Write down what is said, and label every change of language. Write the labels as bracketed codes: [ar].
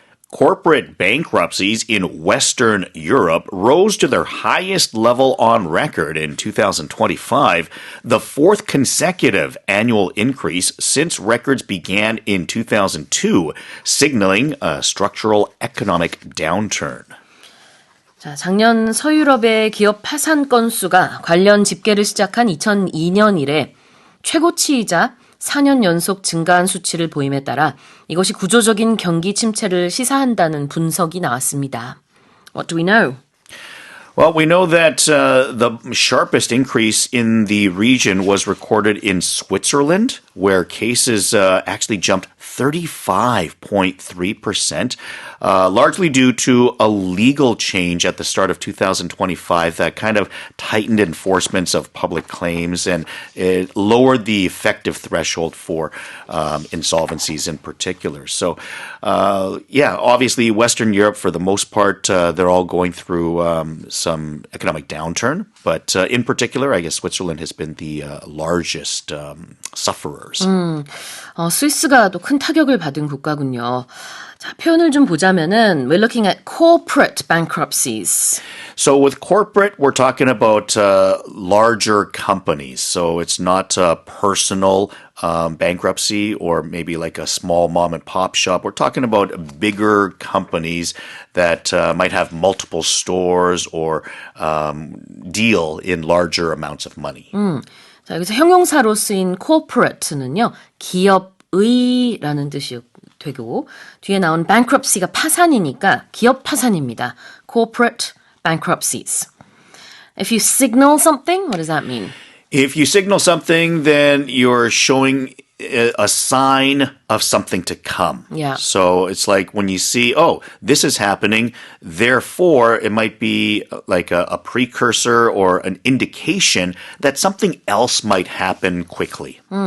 [en] Corporate bankruptcies in Western Europe rose to their highest level on record in 2025, the fourth consecutive annual increase since records began in 2002, signaling a structural economic downturn. [ko] 자, 작년 서유럽의 기업 파산 건수가 관련 집계를 시작한 2002년 이래 최고치이자 4년 연속 증가한 수치를 보임에 따라 이것이 구조적인 경기 침체를 시사한다는 분석이 나왔습니다. [en] What do we know? Well, we know that the sharpest increase in the region was recorded in Switzerland, where cases actually jumped 35.3%, largely due to a legal change at the start of 2025 that kind of tightened enforcements of public claims and it lowered the effective threshold for insolvencies in particular. So, obviously Western Europe, for the most part, they're all going through some economic downturn. But in particular, I guess Switzerland has been the largest sufferers. [ko] 스위스가 또 큰 타격을 받은 국가군요. 자, 표현을 좀 보자면은 [en] we're looking at corporate bankruptcies. So with corporate, we're talking about larger companies. So it's not a personal bankruptcy or maybe like a small mom and pop shop. We're talking about bigger companies that might have multiple stores or deal in larger amounts of money. [ko] 자, 여기서 형용사로 쓰인 corporate는요, 기업의라는 뜻이 되고 뒤에 나온 bankruptcy가 파산이니까 기업 파산입니다. [en] Corporate bankruptcies. If you signal something, what does that mean? If you signal something, then you're showing a sign of something to come. Yeah. So it's like when you see, oh, this is happening, therefore it might be like a precursor or an indication that something else might happen quickly.